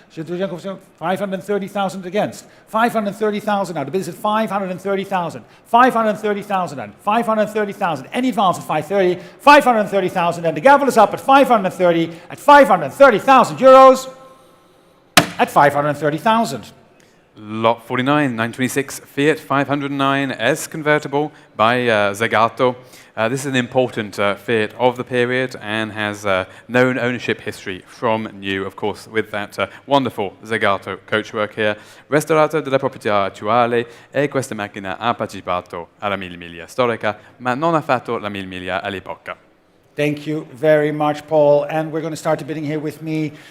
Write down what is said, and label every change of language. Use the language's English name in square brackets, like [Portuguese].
[English] 530,000 against, 530,000 now, the bid is at 530,000, 530,000 and 530,000, any advance at 530, 530,000, and the gavel is up at 530, at 530,000 euros, at 530,000. Lot 49, 926 Fiat 509 S convertible by Zagato. This is an important Fiat of the period and has known ownership history from new, of course, with that wonderful Zagato coachwork here. [Italian] Restaurato della proprietà attuale e questa macchina ha partecipato alla 1000 miglia storica, ma non ha fatto la 1000 miglia all'epoca. [English] Thank you very much, Paul. And we're going to start the bidding here with me.